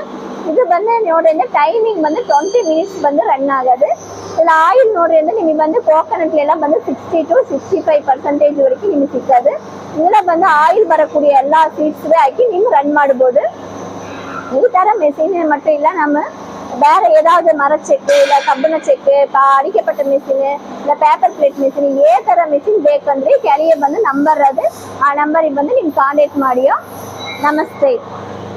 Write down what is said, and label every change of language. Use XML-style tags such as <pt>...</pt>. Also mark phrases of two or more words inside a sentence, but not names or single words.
<kn>ಇದು ಬಂದು ನೋಡ್ರಿ ಅಂದ್ರೆ ಟೈಮಿಂಗ್ ಬಂದು 20 minutes ಬಂದು ರನ್ ಆಗೋದು. ಇಲ್ಲ ಆಯಿಲ್ ನೋಡ್ರಿ ಅಂದ್ರೆ ನಿಮಗೆ ಬಂದು ಕೋಕೋನಟ್ ಎಲ್ಲ ಬಂದು 60 to 65% ವರೆಗೂ ನಿಮಗೆ ಸಿಕ್ಕದು. ಇದೆಲ್ಲ ಬಂದು ಆಯಿಲ್ ಬರக்கூடிய ಎಲ್ಲಾ ಸೀಡ್ಸ್ ಹಾಕಿ ನೀವು ರನ್ ಮಾಡಬಹುದು. ಈ ತರ ಮೆಷಿನ್</kn> <ta>மட்டும் இல்ல, நம்ம வேற ஏதாவது மர செக்கு இல்ல</ta> <kn>ಕಬ್ಬಿಣ ಚೆಕ್, ಅಡಿಕೆ ಪಟ್ಟ ಮೆಷಿನ್ ಇಲ್ಲ</kn> <en>paper plate machine,</en> <kn>ಏ ತರ ಮೆಷಿನ್ ಬೇಕಂದ್ರೆ ಕೆಳಗೆ ಬಂದು ನಂಬರ್ ಅದು, ಆ ನಂಬರಿಗೆ ಬಂದು ನೀವು ಕಾಂಟ್ಯಾಕ್ಟ್ ಮಾಡಿಯೋ. ನಮಸ್ತೆ.</kn>